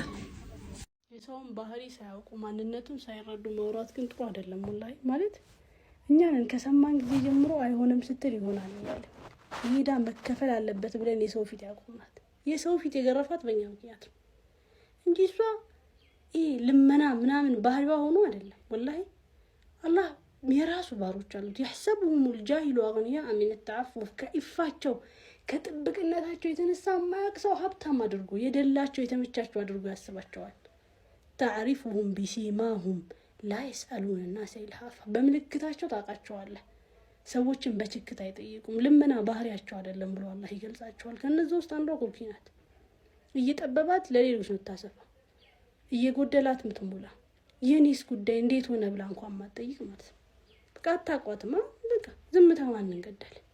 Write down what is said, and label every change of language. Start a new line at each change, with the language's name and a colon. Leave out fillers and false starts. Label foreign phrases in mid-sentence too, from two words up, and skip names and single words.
Amharic: የሰውን ባህሪ ሳያውቁ ማንነቱን ሳይረዱ መውራት ግን ጥሩ አይደለም። ወላሂ ማለት እኛን ከሰማን ጊዜ ጀምሮ አይሆንም ስትል ይሆናል ይላል። ይሄዳ መከፈል አለበት ብለን የሰው ፊት ያቆማት የሰው ፊት የገረፋት በእኛ ምክንያት ነው እንጂ እሷ ልመና ምናምን ባህሪዋ ሆኖ አይደለም። ወላሂ አላህ የራሱ ባሮች አሉት።
Arabic: يحسبهم الجاهل اغنياء من التعفف
Amharic: ከኢፋቸው ከጥብቅነታቸው የተነሳ ማያቅሰው ሀብታም አድርጎ የደላቸው የተመቻቸው አድርጎ ያስባቸዋል።
Arabic: تعرفهم بسيماهم لا يسألون الناس إلحافا
Amharic: በምልክታቸው ታውቃቸዋለህ። ሰዎችን በችክታ አይጠይቁም። ልመና ባህሪያቸው አይደለም ብሎ አላህ ይገልጻቸዋል። ከነዚህ ውስጥ አንዷ ኮኪ ናት። እየጠበባት ለሌሎች ነው ታሰፋ እየጎደላት ምትሞላ የኔስ ጉዳይ እንዴት ሆነ ብላ እንኳን ማጠይቅ ማለት ነው። በቃ አታቋትማ በቃ ዝምታ ማንን ገደለ።